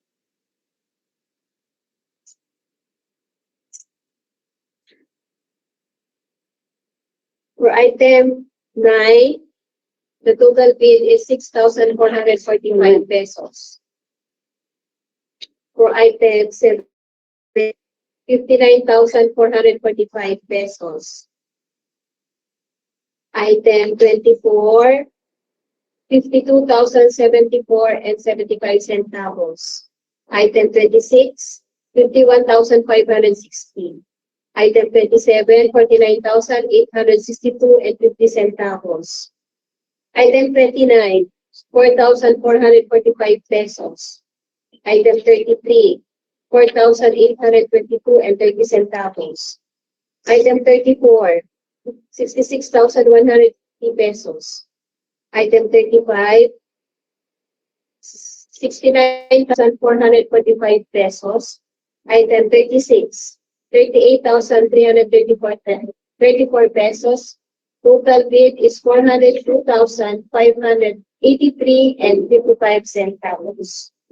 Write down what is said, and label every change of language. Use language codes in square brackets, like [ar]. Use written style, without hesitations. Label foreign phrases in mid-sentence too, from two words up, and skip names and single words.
[en] For item 9, the total bid is 6,445 pesos. For item 7, 59,445 pesos. Item 24, 52,074 and 75 centavos. Item 26, 51,560. Item 27, 49,862 and 50 centavos. Item 29, 4,445 pesos. Item 33, 4,822 and 30 centavos. Item 34, 66,150 pesos. Item 35, 69,445 pesos. Item 36, 38,334 pesos. Total bid is 402,583 and 55 centavos.